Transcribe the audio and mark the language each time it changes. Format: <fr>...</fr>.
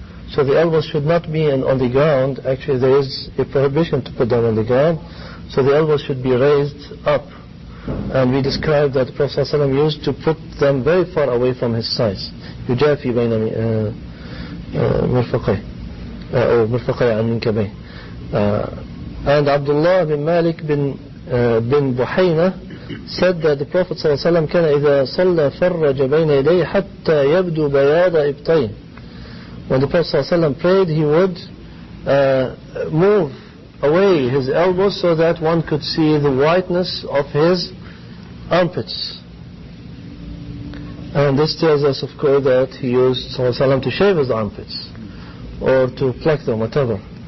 <en>So the elbows should not be on the ground. Actually, there is a prohibition to put them on the ground. So the elbows should be raised up. And we described that the Prophet ﷺ used to put them very far away from his sides.</en> <ar>يجافي بين مرفقي أو مرفقي عن منكبين.</ar> <en>And Abdullah bin Malik bin Buhayna said that the Prophet ﷺ</en> <ar>كان إذا صلى فرج بين يديه حتى يبدو بياض إبطين.</ar> <en>When the Prophet ﷺ prayed, he would move away his elbows so that one could see the whiteness of his armpits. And this tells us, of course, that he used ﷺ to shave his armpits or to pluck them, whatever.</en>